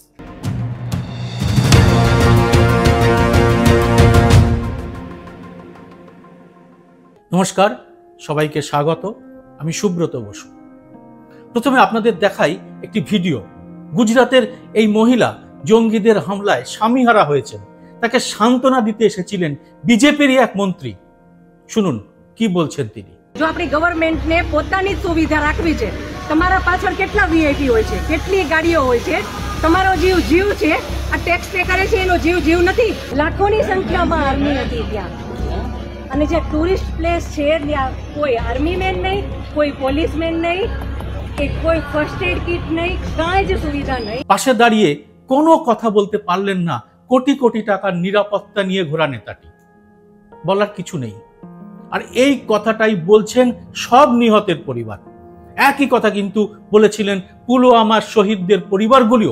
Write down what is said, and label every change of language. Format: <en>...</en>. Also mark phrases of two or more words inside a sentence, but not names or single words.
<bn>নমস্কার, সবাইকে স্বাগত। আমি সুব্রত বসু। প্রথমে আপনাদের দেখাই একটি ভিডিও। গুজরাতের এই মহিলা জঙ্গিদের হামলায় স্বামীহারা হয়েছেন, তাকে সান্ত্বনা দিতে এসেছিলেন বিজেপির এক মন্ত্রী। শুনুন কি বলছেন তিনি।</bn> <gu>જો આપણી ગવર્મેન્ટને પોતાની સુવિધા રાખવી છે, તમારા પાછળ કેટલા વીઆઈપી હોય છે, કેટલી ગાડીઓ હોય છે, તમારો જીવ જીવ છે, આ</gu> <en>tax pay</en> <gu>કરે છે એનો જીવ જીવ નથી। લાખોની સંખ્યામાં આર્મી હતી ત્યાં, અને જે</gu> <en>tourist place</en> <gu>છે ત્યાં કોઈ</gu> <en>army man</en> <gu>નહીં, કોઈ</gu> <en>police man</en> <gu>નહીં, કે કોઈ</gu> <en>first aid kit</en> <gu>નહીં, કાંઈ જ સુવિધા નહીં।</gu> <bn>পাশে দাঁড়িয়ে কোনো কথা বলতে পারলেন না কোটি কোটি টাকার নিরাপত্তা নিয়ে ঘোরা নেতাটি। বলার কিছু নেই। আর এই কথাটাই বলছেন সব নিহতের পরিবার। একই কথা কিন্তু বলেছিলেন পুলওয়ামার শহীদদের পরিবারগুলিও।</bn>